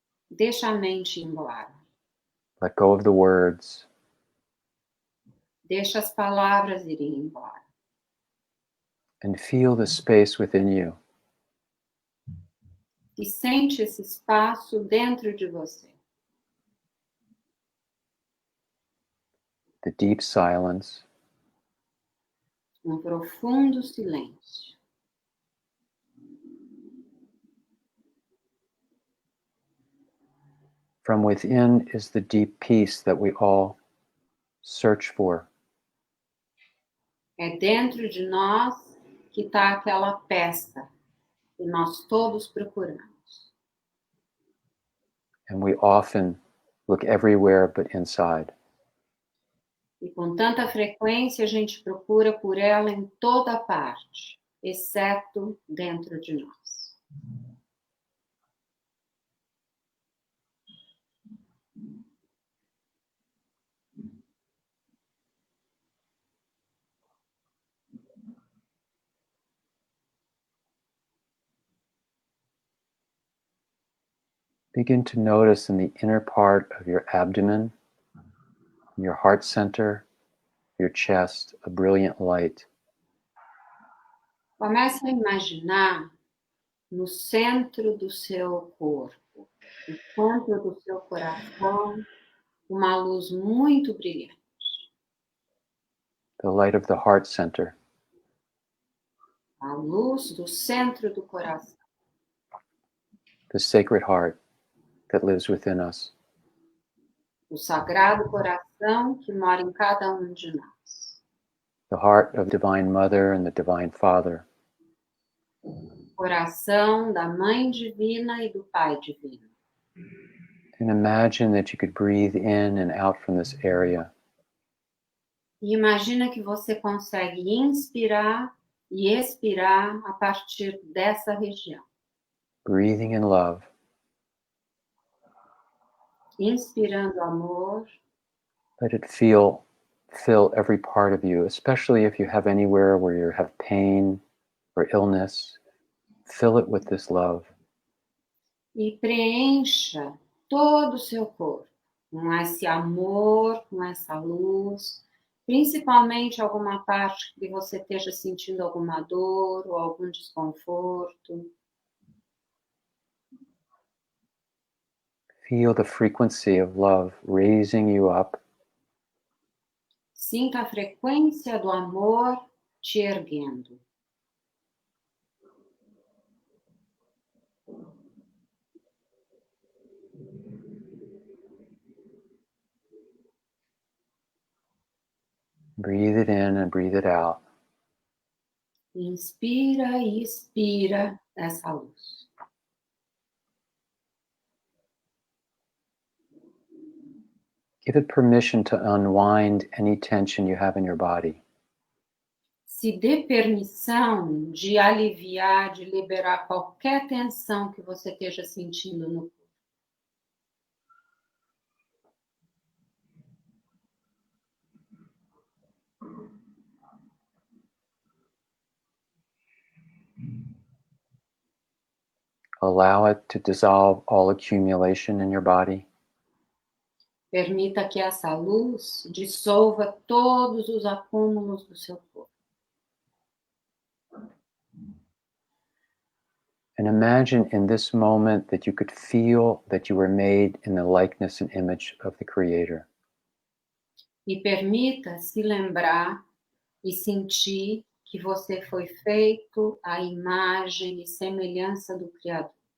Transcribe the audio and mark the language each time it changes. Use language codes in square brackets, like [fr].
[pt] Deixa a mente ir embora. [en] Let go of the words. [pt] Deixa as palavras irem embora. [en] And feel the space within you. [pt] E sente esse espaço dentro de você. [en] The deep silence. [pt] Um profundo silêncio. [en] From within is the deep peace that we all search for. [pt] É dentro de nós que está aquela peça que nós todos procuramos. [en] And we often look everywhere but inside. [pt] E com tanta frequência a gente procura por ela em toda parte, exceto dentro de nós. [en] Begin to notice in the inner part of your abdomen, your heart center, your chest, a brilliant light. [pt] Comece a imaginar no centro do seu corpo, no centro do seu coração, uma luz muito brilhante. [en] The light of the heart center. [pt] A luz do centro do coração. [en] The sacred heart that lives within us. [pt] O sagrado coração que mora em cada um de nós. [en] The heart of Divine Mother and the Divine Father. [pt] Coração da Mãe Divina e do Pai Divino. [en] And imagine that you could breathe in and out from this area. [pt] E imagina que você consegue inspirar e expirar a partir dessa região. [en] Breathing in love. [pt] Inspirando amor. [en] Let it fill every part of you, especially if you have anywhere where you have pain or illness. Fill it with this love. [pt] E preencha todo o seu corpo com esse amor, com essa luz, principalmente alguma parte que você esteja sentindo alguma dor ou algum desconforto. [en] Feel the frequency of love raising you up. [pt] Sinta a frequência do amor te erguendo. [en] Breathe it in and breathe it out. [pt] Inspira e expira essa luz. [en] Give it permission to unwind any tension you have in your body. [pt] Se dê permissão de aliviar, de liberar qualquer tensão que você esteja sentindo no corpo. [en] Allow it to dissolve all accumulation in your body. [pt] Permita que essa luz dissolva todos os acúmulos do seu corpo. [en] And imagine in this moment that you could feel that you were made in the likeness and image of the Creator. [pt] E permita se lembrar e sentir que você foi feito à imagem e semelhança do Criador.